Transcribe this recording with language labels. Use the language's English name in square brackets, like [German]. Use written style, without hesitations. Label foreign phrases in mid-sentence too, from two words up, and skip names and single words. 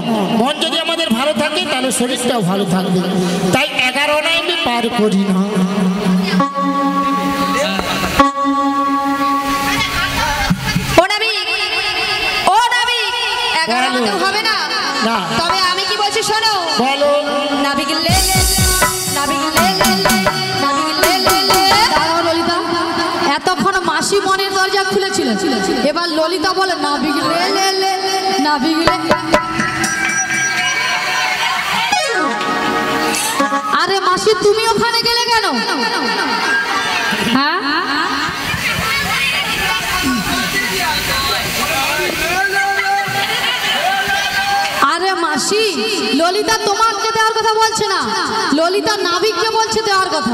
[Bangla] মন যদি আমাদের ভালো থাকে তাহলে শরীরটাও ভালো থাকবে। তাই 11 না আমি পার করি না। হবে না, তবে আমি কি বলছি শোনো। বলো। নাবিক লে লে নাবিক লে লে নাবিক লে লে। দাঁড়াও ললিতা, এতক্ষণ মাসি মনের দরজা খুলেছিল, এবার ললিতা বলে নাবিক লে লে লে নাবিক লে। আরে মাসি তুমি ওখানে গেলে কেন? হ্যাঁ আরে মাসি, ললিতা তোমাকে দেওয়ার কথা বলছে না, ললিতা নাবিককে বলছে দেওয়ার কথা।